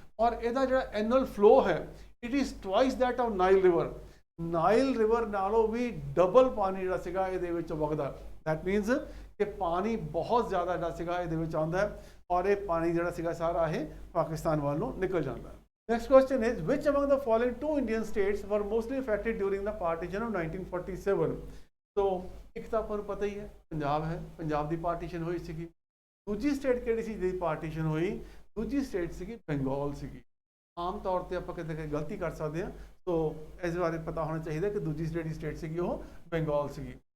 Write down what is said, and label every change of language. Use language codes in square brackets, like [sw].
[pa] ਔਰ ਇਹਦਾ ਜਿਹੜਾ ਐਨੂਅਲ ਫਲੋ ਹੈ [en] It is twice that of Nile river. [pa] Nile river ਨਾਲੋਂ ਵੀ ਡਬਲ ਪਾਣੀ ਜਿਹੜਾ ਸੀਗਾ ਇਹਦੇ ਵਿੱਚ ਵਗਦਾ। [en] that means [pa] ਕਿ ਪਾਣੀ ਬਹੁਤ ਜ਼ਿਆਦਾ ਜਿਹੜਾ ਸੀਗਾ ਇਹਦੇ ਵਿੱਚ ਆਉਂਦਾ ਹੈ ਔਰ ਇਹ ਪਾਣੀ ਜਿਹੜਾ ਸੀਗਾ ਸਾਰਾ ਇਹ ਪਾਕਿਸਤਾਨ ਵੱਲ ਨੂੰ ਨਿਕਲ ਜਾਂਦਾ ਹੈ। [en] Next question is, which among the following two Indian states were mostly affected during the partition of 1947? [pa] So, ਇੱਕ ਤਾਂ ਆਪਾਂ ਨੂੰ ਪਤਾ ਹੀ ਹੈ ਪੰਜਾਬ ਹੈ, ਪੰਜਾਬ ਦੀ ਪਾਰਟੀਸ਼ਨ ਹੋਈ ਸੀਗੀ। ਦੂਜੀ ਸਟੇਟ ਕਿਹੜੀ ਸੀ ਜਿਹਦੀ ਪਾਰਟੀਸ਼ਨ ਹੋਈ? ਦੂਜੀ ਸਟੇਟ ਸੀਗੀ ਬੰਗਾਲ ਸੀਗੀ। ਆਮ ਤੌਰ ਤੇ ਆਪਾਂ ਕਿਤੇ ਗਲਤੀ ਕਰ ਸਕਦੇ ਹਾਂ, ਸੋ ਇਸ ਬਾਰੇ ਪਤਾ ਹੋਣਾ ਚਾਹੀਦਾ ਕਿ ਦੂਜੀ ਜਿਹੜੀ ਸਟੇਟ ਸੀਗੀ ਉਹ ਬੰਗਾਲ ਸੀਗੀ।